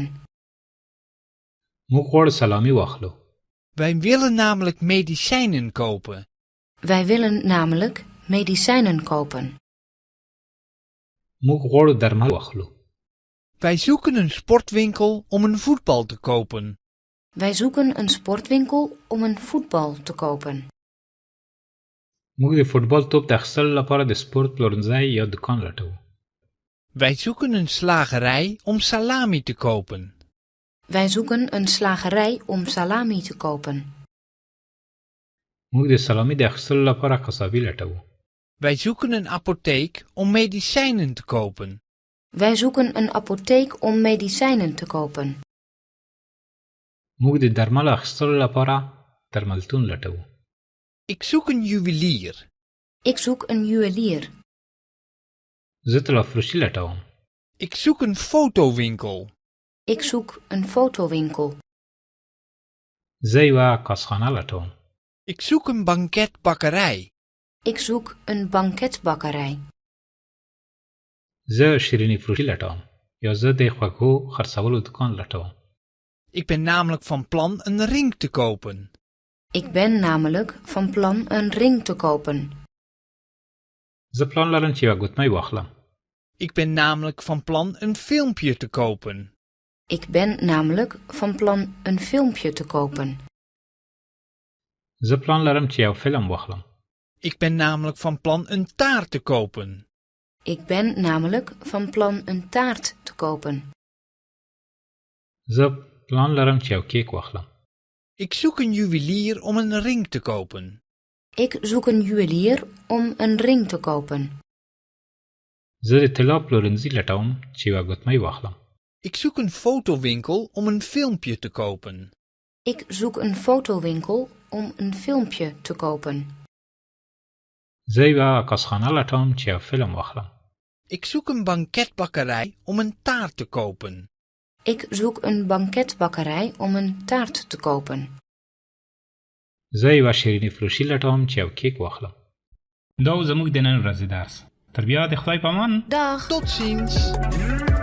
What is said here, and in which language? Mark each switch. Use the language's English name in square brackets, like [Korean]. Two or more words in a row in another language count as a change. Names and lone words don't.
[Pashto] موږ غواړو سلامي واخلو. [Dutch] Wij willen namelijk medicijnen kopen. Wij willen namelijk medicijnen kopen. [Pashto] موږ غواړو درمل واخلو. [Dutch] Wij zoeken een sportwinkel om een voetbal te kopen. Wij zoeken een sportwinkel om een voetbal te kopen. [Pashto] موږ د فوټبال توپ د اخیستلو لپاره د سپورت پلورنځي یا دکان لټوو. [Dutch] Wij zoeken een slagerij om salami te kopen. Wij zoeken een slagerij om salami te kopen. [Pashto] موږ د سلامي د اخیستلو لپاره قصابي لټوو. [Dutch] Wij zoeken een apotheek om medicijnen te kopen. Wij zoeken een apotheek om medicijnen te kopen. [Pashto] موږ د درملو اخیستلو لپاره درملتون لټوو. [Dutch] Ik zoek een juwelier. Ik zoek een juwelier. [Pashto] زه طلافروشي لټوم. [Dutch] Ik zoek een fotowinkel. Ik zoek een fotowinkel. [Pashto] زه یوه کاسخانه لټوم. [Dutch] Ik zoek een banketbakkerij. Ik zoek een banketbakkerij. [Pashto] زه شیریني فروشي لټوم. یا زه د خوږو خرڅولو دکان لټوم. [Dutch] Ik ben namelijk van plan een ring te kopen. Ik ben namelijk van plan een ring te kopen. [Pashto] زه پلان لرم چې یوه ګوتمۍ واخلم. [Dutch] Ik ben namelijk van plan een filmpje te kopen. Ik ben namelijk van plan een filmpje te kopen. [Pashto] زه پلان لرم چې یو فلم واخلم. [Dutch] Ik ben namelijk van plan een taart te kopen. Ik ben namelijk van plan een taart te kopen. [Pashto] زه پلان لرم چې یو کیک واخلم. [Dutch] Ik zoek een juwelier om een ring te kopen. Ik zoek een juwelier om een ring te kopen. [Pashto] زه د طلا پلورنځي لټوم چې یوه ګوتمۍ واخلم. [Dutch] Ik zoek een fotowinkel om een filmpje te kopen. Ik zoek een fotowinkel om een filmpje te kopen. [Pashto] زه یوه عکاسخانه لټوم چې یو فلم واخلم. [Dutch] Ik zoek een banketbakkerij om een taart te kopen. Ik zoek een banketbakkerij om een taart te kopen. [Pashto] زه یوه شیریني فروشي لټوم چې یو کیک واخلم. دا و زموږ د نن ورځې درس. تر بیا د خدای په امان. [Dutch] Dag! Tot ziens!